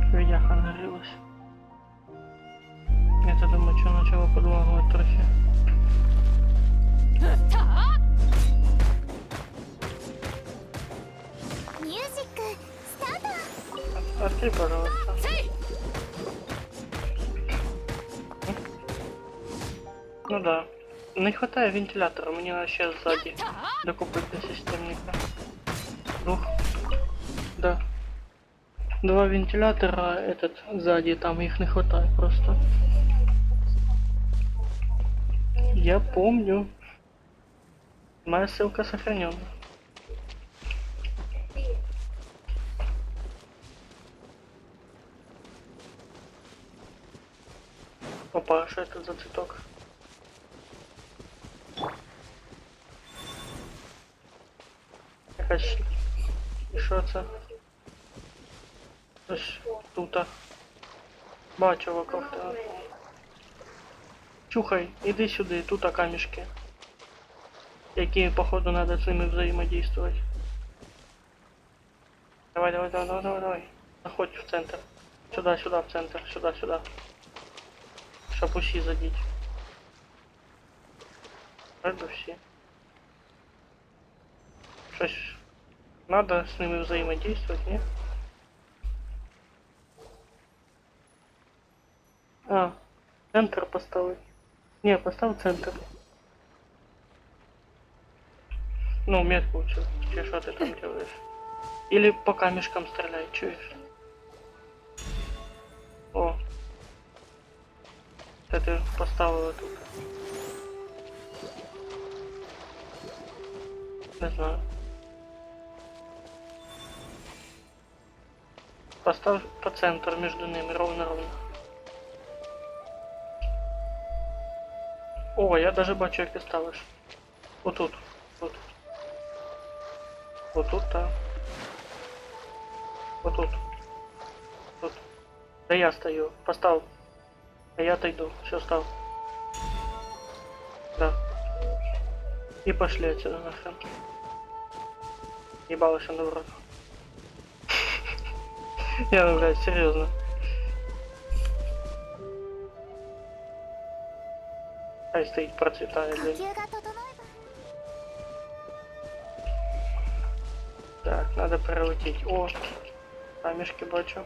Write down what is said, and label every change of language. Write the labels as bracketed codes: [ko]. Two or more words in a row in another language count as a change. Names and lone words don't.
[uk] бляха нагрілась. Я то думаю, що почало подлагувати трохи. [ja] ミュージックスタート。 [ru] Открой, пожалуйста. Ну да. Не хватает вентилятора, мне надо сейчас сзади докупить до системника. Двух. Да. Два вентилятора, этот сзади, там их не хватает просто. Я помню. Моя ссылка сохранена. Опа, что это за цветок? [uk] Якась... І що це? Ось тут. Бачу вокруг тебе. Чухай, іди сюди, тут камішки. [ru] Які, походу, надо з ними взаимодействовать. Давай, давай, давай, давай, давай, давай. [uk] Заходь в центр. [ru] Сюда, сюда, в центр, сюда, сюда. [uk] Щоб усі задіть. Вроде всі. Щось надо з ними взаимодействовать, ні? [ru] А, центр поставить. Не, поставь центр. Ну, метку лучше. Че, что ты там делаешь? Или по камешкам стреляй, чуешь? О. Это ты поставила тут. Не знаю. Поставь по центру между ними, ровно-ровно. [uk] О, я даже бачу, як ти ставиш. Отут. Тут. Отут, так. Отут. Тут. [ru] Да я стою. Постав. А я отойду. Все, став. Да. И пошли отсюда нахрен. Ебалась он в рот. Я, ну, блядь, серьезно. Хай стоит, процветает, [ja] 呼 [ru] блядь. [ja] 吸が整えば [ru] Так, надо пролететь. О, камешки бачу.